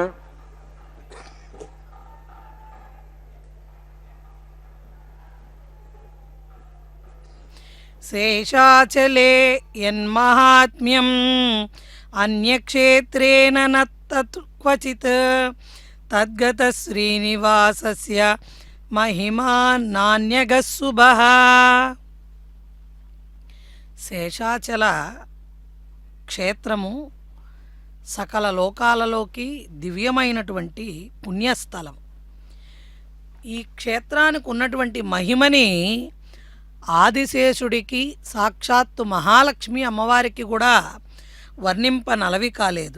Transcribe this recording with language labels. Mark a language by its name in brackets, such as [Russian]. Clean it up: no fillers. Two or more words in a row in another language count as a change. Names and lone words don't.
[Sanskrit] शेषाचले यन्माहात्म्यम् अन्यक्षेत्रेण न तत् क्वचित् तद्गतः श्रीनिवासस्य महिमा नान्यगः शुभः. [Telugu] శేషాచల క్షేత్రము సకల లోకాలలోకి దివ్యమైనటువంటి పుణ్యస్థలం. ఈ క్షేత్రానికి ఉన్నటువంటి మహిమని ఆదిశేషుడికి సాక్షాత్తు మహాలక్ష్మి అమ్మవారికి కూడా వర్ణింపనలవి కాలేదు.